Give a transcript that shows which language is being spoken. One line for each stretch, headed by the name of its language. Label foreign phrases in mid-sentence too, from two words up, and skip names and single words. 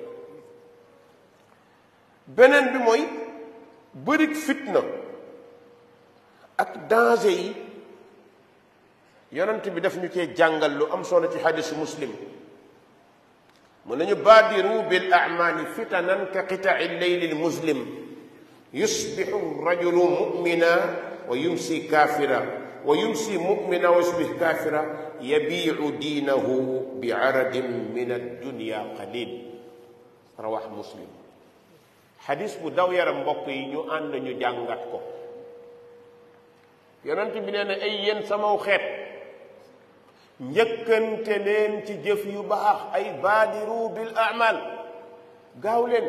Wolof: beneen bi mooy bërik fitna ak danger yi. yonent bi daf ñu cee jàngal lu am solo ci hadisu Muslim mu nañu
Arabic: بادروا بالأعمال فتنا كقطع الليل المظلم يصبح الرجل مؤمنا ويمسي كافرا ويمسي مؤمنا ويصبح كافرا يبيع دينه بعرض من الدنيا قليل. رواه مسلم.
Wolof: xadis bu daw yaram mbokk yi ñu ànd ñu jàngat ko. yonent bi nee na ay yéen samaw xeet njëkkante leen ci jëf yu baax, ay
Arabic: بادروا بالأعمال,
Wolof: gaaw leen.